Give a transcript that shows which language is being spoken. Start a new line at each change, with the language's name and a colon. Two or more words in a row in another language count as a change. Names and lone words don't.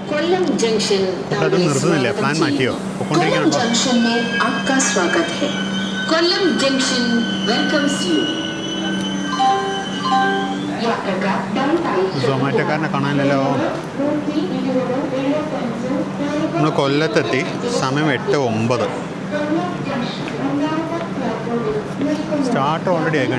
Hindi: कोल्लम जंक्शन
Malayalam: അത് നിർത്തുന്നില്ല, പ്ലാൻ മാറ്റിയോ?
Hindi: कोल्लम जंक्शन में आपका स्वागत है.
English: Kollam Junction welcomes you.
Malayalam: സൊമാറ്റോക്കാരനെ കാണാനല്ലോ. നമ്മൾ കൊല്ലത്തെത്തി, സമയം 8:09.
English: start already
Malayalam: ആയിക്കഴിഞ്ഞു.